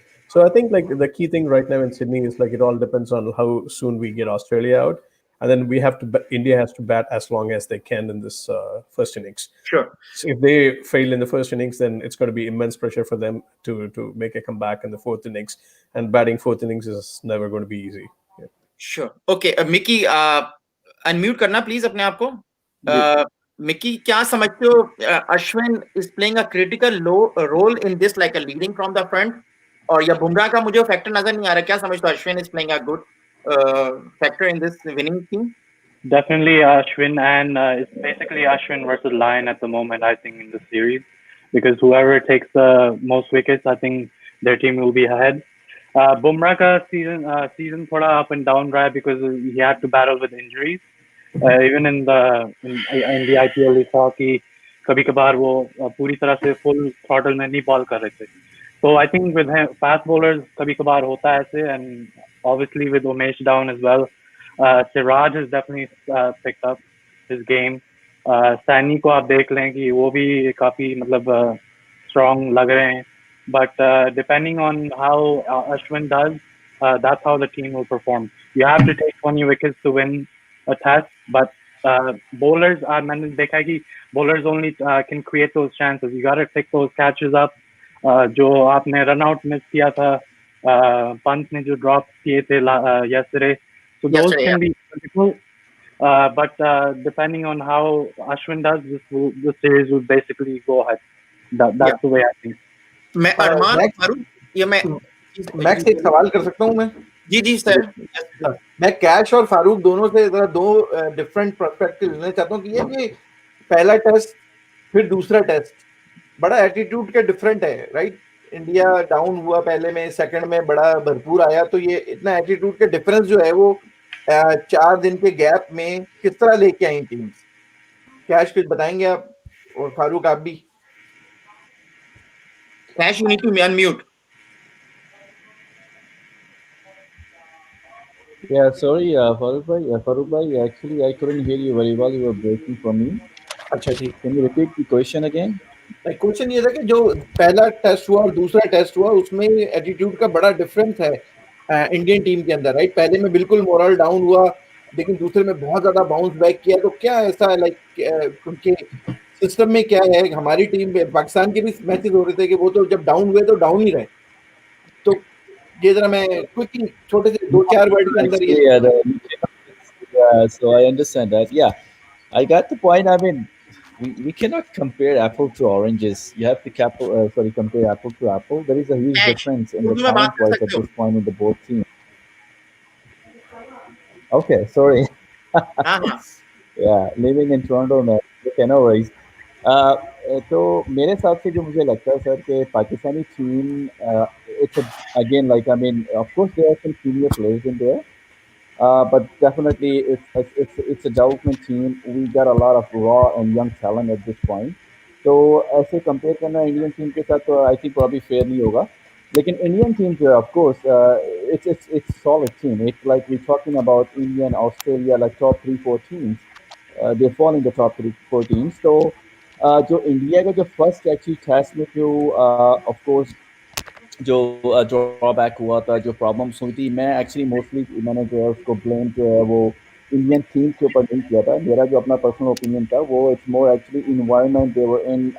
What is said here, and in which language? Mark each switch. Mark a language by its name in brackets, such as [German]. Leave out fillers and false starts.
[English] So I think like the key thing right now in Sydney is like it all depends on how soon we get Australia out, and then we have to India has to bat as long as they can in this first innings. Sure. So if they fail in the first innings, then it's going to be immense pressure for them to make a comeback in the fourth innings, and batting fourth innings is never going to be easy. Yeah. Sure. [Hindi] Okay, Micky, [English] unmute [Hindi] करना [English] please [Hindi] अपने आप को. Micky, क्या समझते हो? [English] Ashwin is playing a critical role in this, like a leading from the front. [Hindi] और या बुमराह का मुझे फैक्टर नजर नहीं आ रहा. क्या समझते हो? [English] Ashwin is playing a good factor in this winning team. Definitely Ashwin, and it's basically Ashwin versus Lion at the moment, I think, in the series, because whoever takes the most wickets, I think their team will be ahead. Bumrah ka season thoda up and down रहा है because he had to battle with injuries. Even in the IPL we saw [Hindi] कि कभी कभार वो पूरी तरह से [English] full throttle [Hindi] में नहीं ball कर रहे थे. [English] So I think with fast bowlers [Hindi] कभी कभार होता है ऐसे, [English] and obviously with Umesh down as well. Siraj has definitely picked up his game. [Hindi] Saini को आप देख लें कि वो भी काफी मतलब strong लग रहे हैं. [English] But depending on how Ashwin does, that's how the team will perform. You have to take 20 wickets to win a test, but bowlers are, [Hindi] मैंने देखा है कि [English] bowlers only can create those chances. You got to pick those catches up. [Hindi] जो आपने run out miss किया था, Pant ने जो drop किए थे [English] yesterday. So those can be critical. But depending on how Ashwin does, this series will basically go ahead. That's the way I think. [Hindi] मैं अरमान फारूक ये मैं मैक्स एक सवाल कर सकता हूं मैं? जी सर. मैं कैश और फारूक दोनों से दो डिफरेंट पर्सपेक्टिव लेना चाहता हूं कि ये पहला टेस्ट फिर दूसरा टेस्ट बड़ा एटीट्यूड के डिफरेंट है, राइट? इंडिया डाउन हुआ पहले में, सेकंड में बड़ा भरपूर आया, तो ये इतना एटीट्यूड के डिफरेंस जो है वो 4 दिन के गैप में किस तरह लेके आई टीम्स? कैश कुछ बताएंगे आप, और फारूक आप भी? [English] Cash, you need to unmute. Yeah, sorry, Farooq bhai, actually I couldn't hear you very well. You were breaking for me. [Hindi] अच्छा ठीक. [English] Can you repeat the question again? [Hindi] Question ये था कि जो पहला टेस्ट हुआ और दूसरा टेस्ट हुआ उसमें एटीट्यूड का बड़ा डिफरेंस है इंडियन टीम के अंदर, राइट? पहले में बिल्कुल मोरल डाउन हुआ, लेकिन दूसरे में बहुत ज्यादा बाउंस बैक किया. तो क्या ऐसा लाइक उनके सिस्टम में क्या है? हमारी टीम में पाकिस्तान के भी मैचेस हो रहे थे कि वो तो जब डाउन हुए तो डाउन ही रहे. तो ये जरा मैं क्विकली छोटे से 2-4 वर्ड के अंदर [English] yeah, so I understand that. Yeah, I got the point. I mean, we cannot compare apple to oranges. You have to compare apple to apple. There is a huge difference in the talent wise at this point in the both teams. Okay, sorry. Yeah, living in Toronto, man. Okay, no worries. [Hindi] तो मेरे हिसाब से जो मुझे लगता है sir कि Pakistani team [English] it's again like I mean of course there are some senior players in there, but definitely it's a development team. We got a lot of raw and young talent at this point. [Hindi] तो ऐसे compare करना Indian team के साथ तो [English] I think probably fair [Hindi] नहीं होगा. लेकिन [English] Indian team [Hindi] जो है [English] of course it's solid team. It's like we're talking about India and Australia like top 3-4 teams. They fall in the top 3-4 teams. [Hindi] So जो India का जो फर्स्ट एक्चुअली टेस्ट में जो [English] of course [Hindi] जो drawback हुआ था, जो प्रॉब्लम्स हुई थी, मैं एक्चुअली मोस्टली मैंने जो है उसको ब्लेम जो है वो इंडियन टीम के ऊपर नहीं किया था. मेरा जो अपना [English] personal opinion [Hindi] था वो [English] It's more actually environment they were in.